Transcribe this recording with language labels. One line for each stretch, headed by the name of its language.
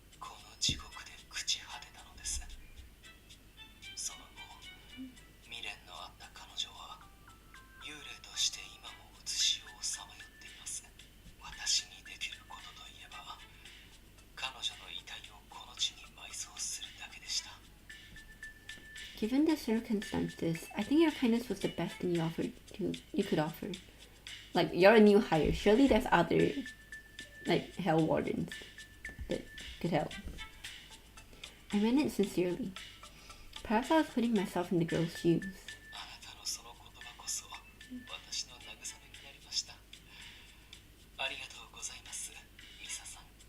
Japanese: この地獄で朽ち果てたのです。その後、未練のあった彼女は幽霊として今もうつしをさまよっています。私にできることといえば、彼女の遺体をこの地に埋葬するだけでした。
English: Given the circumstances, I think your kindness was the best thing you could offer. Like, you're a new hire. Surely there's other, like, hell wardens that could help. I meant it sincerely. Perhaps I was putting myself in the girl's shoes.
Japanese: あなたのその言葉こそ私の慰めになりました。ありがとうございます、ミサさん。